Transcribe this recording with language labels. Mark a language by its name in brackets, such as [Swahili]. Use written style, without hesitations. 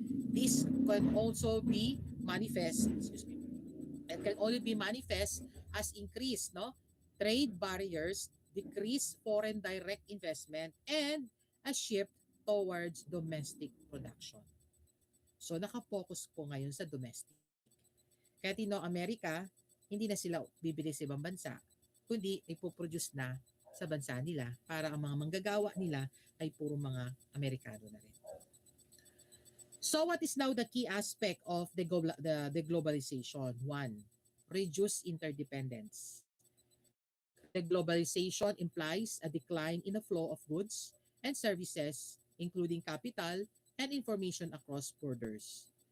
[English] This can also be manifest, and can only be manifest as increased, no, trade barriers, decreased foreign direct investment, and a shift towards domestic production. [Filipino] So nakapokus po ngayon sa domestic. Kaya tino Amerika, hindi na sila bibili sa ibang bansa, kundi ipoproduce na sa bansa nila para ang mga manggagawa nila ay puro mga Amerikano na rin. [English] So what is now the key aspect of the globalization? One, reduce interdependence. The globalization implies a decline in the flow of goods and services, including capital and information across borders.